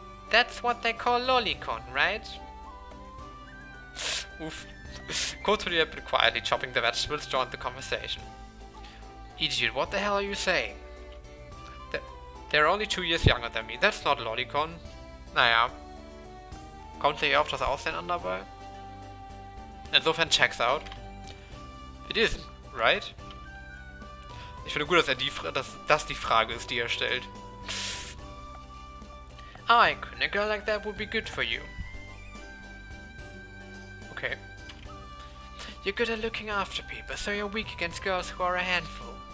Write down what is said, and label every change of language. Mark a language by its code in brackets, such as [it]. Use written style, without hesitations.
[en] That's what they call lolicon, right? Oof. Kotori had been quietly chopping the vegetables, joined the conversation. Idiot, what the hell are you saying? They're only 2 years younger than me, that's not lolicon. [de] Naja. Kommt ihr auf das Aussehen an dabei? Insofern [en] checks out. It isn't, right? [de] Ich finde gut, dass das die Frage ist, die er stellt. [en] I reckon a girl like that would be good for you. Okay. You're good at looking after people, so you're weak against girls who are a handful.